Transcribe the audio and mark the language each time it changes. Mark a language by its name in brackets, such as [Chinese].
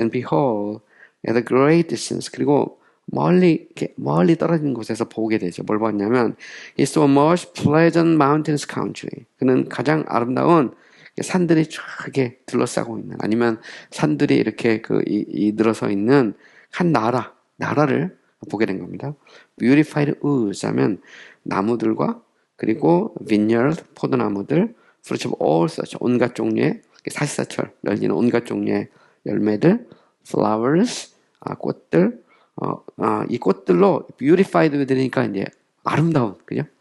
[English] And behold, at a great distance. [Korean] 그리고 멀리 떨어진 곳에서 보게 되죠. 뭘 봤냐면, [English] he saw a most pleasant mountainous country. [Korean] 그는 가장 아름다운 산들이 쫙 이렇게 둘러싸고 있는, 아니면 산들이 이렇게 늘어서 있는 한 나라를 보게 된 겁니다. [English] Beautified woods [Korean] 하면 나무들과 그리고 vineyard, 포도나무들, [English] fruits of all such, [Korean] 온갖 종류의 사시사철 열리는 온갖 종류의 열매들, flowers, 꽃들, 이 꽃들로 beautified 되니까 이제 아름다운, 그죠?